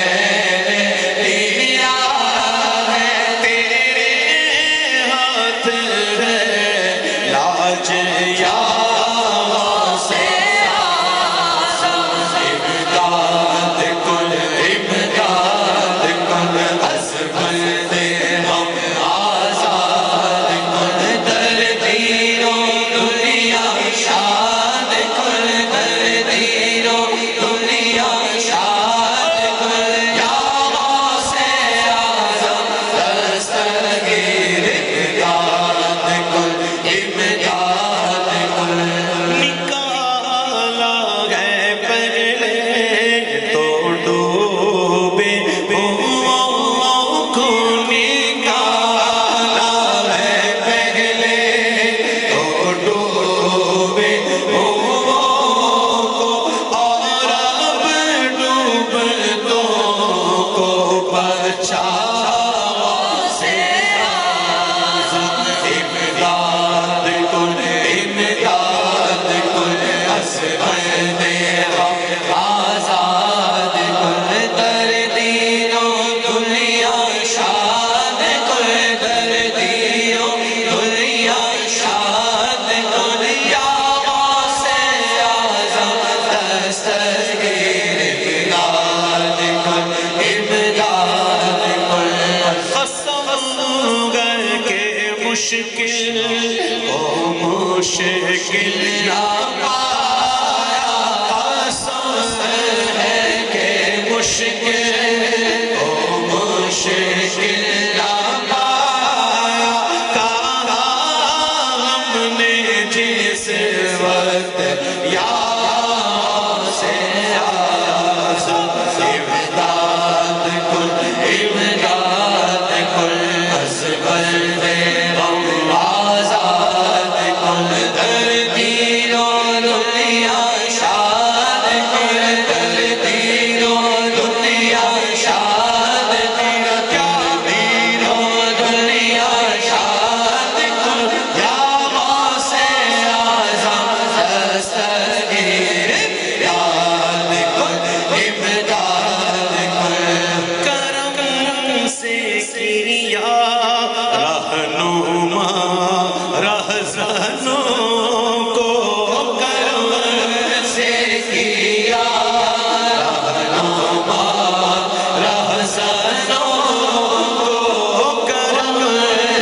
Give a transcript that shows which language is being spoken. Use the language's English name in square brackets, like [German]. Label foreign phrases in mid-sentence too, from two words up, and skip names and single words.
[Urdu] دیا ہے تیرے ہاتھ ہے لاج [Persian] یا غوث اعظم امداد کن از بندے غم آزاد کن در دین و دنیا شاد کن در دین و دنیا شاد کن یا غوث اعظم دستگیر امداد کن [Urdu] نکالا ہے پہلے تو ڈوبے ہوں کو نکالا ہے پہلے تو ڈوبے ہوں کو اور اب ڈوبتوں کو بچا غوث اعظم [Persian] امداد کن از بندے غم آزاد کن در دین و دنیا شاد کن در دین و دنیا شاد کن یا غوث اعظم دستگیر امداد کن [Urdu] قسم گر کے مشکل او مشکل نہ پایا قسم ہے کہ مشکل او مشکل نہ پایا کہا ہم نے جس وقت [Persian] یا غوث اعظم امداد کن از بندے غم آزاد کن در دین و دنیا شاد کن در دین و دنیا شاد کن یا دین و دنیا شاد کن یا غوث اعظم دستگیر امداد کن [Urdu] کرم سے کیا رہنما رہزنوں کو کرم سے کیا رہنما رہزنوں کو کرم